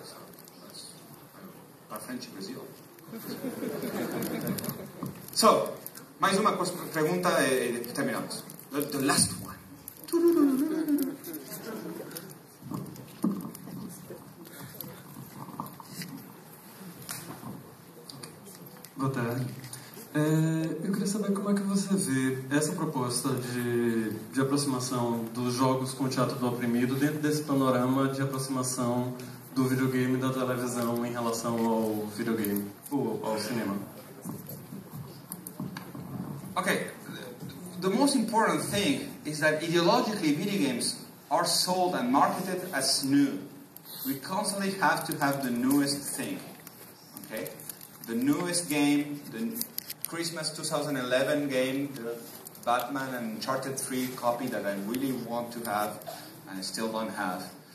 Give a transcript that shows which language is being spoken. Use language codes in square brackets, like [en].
[en] So that's our friendship Brazil. [pt] So, mais uma pergunta e terminamos. [en] The last one. [pt] Boa tarde. Eu queria saber como é que você vê essa proposta de aproximação dos jogos com o teatro do oprimido dentro desse panorama de aproximação do videogame e da televisão em relação ao videogame, ou ao cinema. [en] Okay, the most important thing is that ideologically video games are sold and marketed as new. We constantly have to have the newest thing, okay? The newest game, the Christmas 2011 game, the Batman and Uncharted 3 copy that I really want to have and I still don't have.